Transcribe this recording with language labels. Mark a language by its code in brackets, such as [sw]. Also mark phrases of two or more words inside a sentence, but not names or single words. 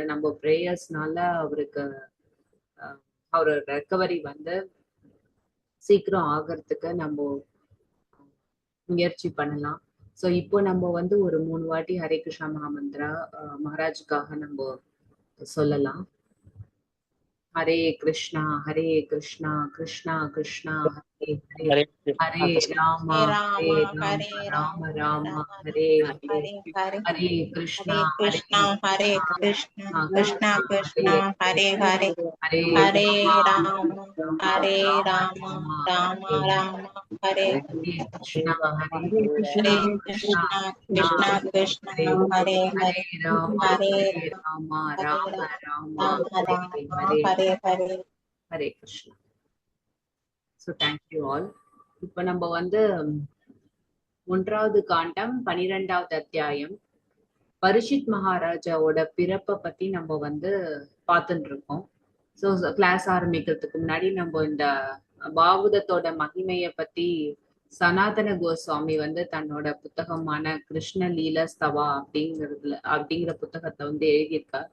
[ta] நம்ம ப்ரேயர்ஸ்னால அவருக்கு அவரோட ரெக்கவரி வந்து சீக்கிரம் ஆகிறதுக்கு நம்ம முயற்சி பண்ணலாம். ஸோ இப்போ நம்ம வந்து ஒரு 3 வாட்டி ஹரே கிருஷ்ணா மகாமந்திரா மகாராஜுக்காக நம்ம சொல்லலாம். [sa] हरे कृष्ण कृष्ण कृष्ण हरे हरे, हरे राम हरे राम राम राम हरे हरे, हरे कृष्ण हरे कृष्ण कृष्ण कृष्ण हरे हरे, ஹரே Hare ராமா राम हरे राम राम राम हरे कृष्ण हरे हरे कृष्ण कृष्ण कृष्ण हरे हरे हरे ராமா Rama, राम राम Rama ஹரே Rama, ஹரே, हरे हरे. हरे कृष्ण. [en] so thank you all. [ta] இப்போ நம்ம வந்து 1வது காண்டம் 12வது அத்தியாயம் பரிஷித் மகாராஜாவோட பிறப்பை பத்தி நம்ம வந்து பார்த்துட்டு இருக்கோம். [en] so class [ta] ஆரம்பிக்கிறதுக்கு முன்னாடி நம்ம இந்த பாகவதத்தோட மகிமையை பத்தி சனாதன கோஸ்வாமி வந்து தன்னோட புத்தகமான கிருஷ்ண லீலஸ்தவா அப்படிங்கிற புத்தகத்தை வந்து எழுதியிருக்கார்.